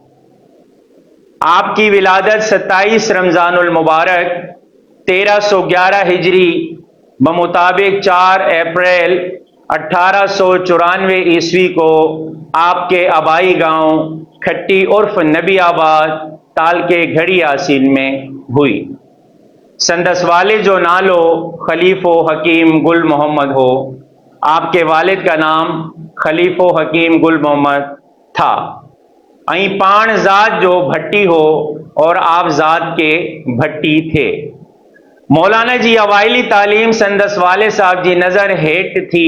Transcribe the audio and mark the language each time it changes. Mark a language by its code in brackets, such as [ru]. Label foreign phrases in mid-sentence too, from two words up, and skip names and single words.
[ur] آپ کی ولادت 27 رمضان المبارک 1311 ہجری بمطابق 4 اپریل 1894 عیسوی کو آپ کے آبائی گاؤں کھٹی عرف نبی آباد تالکے گھڑی آسین میں ہوئی۔ [sd] سندس والد جو نالو خلیفہ حکیم گل محمد ہو۔ [ur] آپ کے والد کا نام خلیفہ حکیم گل محمد تھا۔ [sd] پان ذات جو بھٹی ہو [ur] اور آپ ذات کے بھٹی تھے۔ [sd] مولانا جی اوائلی تعلیم سندس والد صاحب جی نظر ہیٹ تھی۔